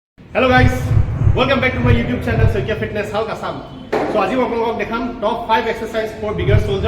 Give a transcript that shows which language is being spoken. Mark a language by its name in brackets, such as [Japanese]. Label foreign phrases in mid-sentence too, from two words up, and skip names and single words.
[English] Hello guys, welcome back to my YouTube channel Saikia Fitness Hulk Assam. [Assamese] So আজি মই আপোনালোকক দেখাম [English] top 5 exercise for bigger soldier.